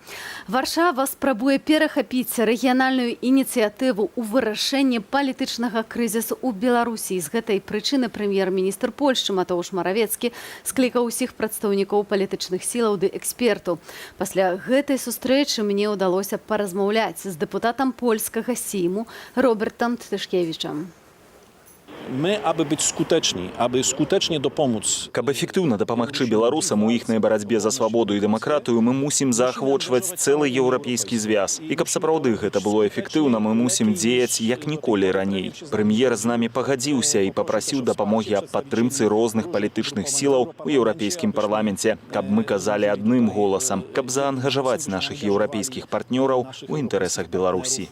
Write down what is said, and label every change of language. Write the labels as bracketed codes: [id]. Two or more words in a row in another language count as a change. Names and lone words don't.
[be] Варшава спрабуе перахапіць рэгіянальную ініцыятыву ў вырашэнні палітычнага крызісу ў Беларусі. З гэтай прычыны прэм'ер-міністр Польшчы Матоўш Маравецкі склікаў усіх прадстаўнікоў палітычных сілаў ды экспертаў. Пасля гэтай сустрэчы мне ўдалося паразмаўляць з дэпутатам польскага сейму Робертам Тышкевічам. [pl] My, aby być skuteczni, aby skutecznie dopomóc. [be] Каб эфектыўна дапамагчы беларусам у іхнай барацьбе за свабоду і дэмакратыю, мы мусім заахвочваць цэлы еўрапейскі звяз. І каб сапраўды гэта было эфектыўна, мы мусім дзеяць як ніколі раней. Прэм'ер з намі пагадзіўся і папрасіў дапамогі аб падтрымцы розных палітычных сілаў у еўрапейскім парламенце, каб мы казалі адным голасам, каб заангажаваць нашых еўрапейскіх партнёраў у інтарэсах Беларусі.